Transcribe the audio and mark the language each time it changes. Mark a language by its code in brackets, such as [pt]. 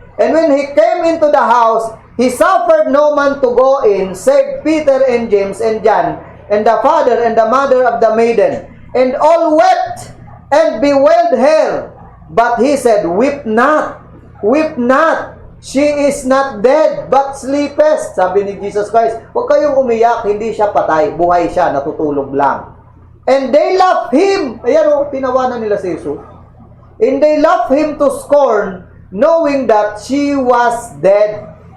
[en] And when he came into the house, he suffered no man to go in, save Peter and James and John, and the father and the mother of the maiden. And all wept and bewailed her. But he said, Weep not, weep not. She is not dead, but sleepeth. [tl] Sabi ni Jesus Christ, huwag kayong umiyak, hindi siya patay, buhay siya, natutulog lang. [en] And they laughed him. [tl] Ayan tinawanan nila si Jesus. [en] And they laughed him to scorn, knowing that she was dead.